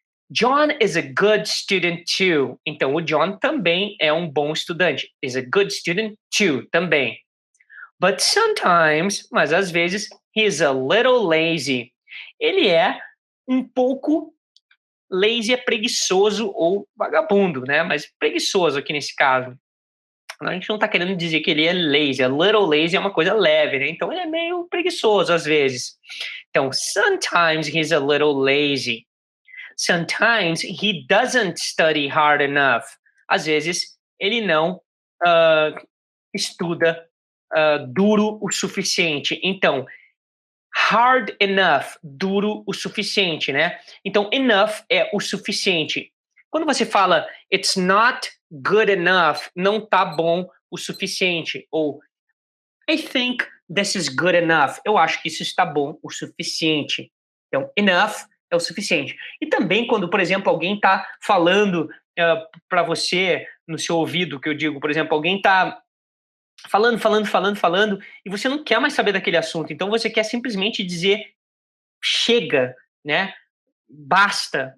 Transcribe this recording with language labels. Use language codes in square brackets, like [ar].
[en] John is a good student too. [pt] Então, o John também é um bom estudante. [en] Is a good student too, [pt] também. [en] But sometimes, [pt] mas às vezes, [en] he's a little lazy. [pt] Ele é um pouco lazy, é preguiçoso ou vagabundo, né? Mas preguiçoso aqui nesse caso. A gente não está querendo dizer que ele é lazy. [en] A little lazy [pt] é uma coisa leve, né? Então ele é meio preguiçoso às vezes. [en] Então, sometimes he's a little lazy. Sometimes he doesn't study hard enough. [pt] Às vezes ele não estuda duro o suficiente. Então, [en] hard enough, [pt] duro o suficiente, né? Então, enough é o suficiente. Quando você fala [en] it's not good enough, [pt] não tá bom o suficiente. [en] Ou I think this is good enough. [pt] Eu acho que isso está bom o suficiente. Então, enough é o suficiente. E também quando, por exemplo, alguém está falando para você no seu ouvido, que eu digo, por exemplo, alguém está falando, e você não quer mais saber daquele assunto, então você quer simplesmente dizer chega, né? Basta.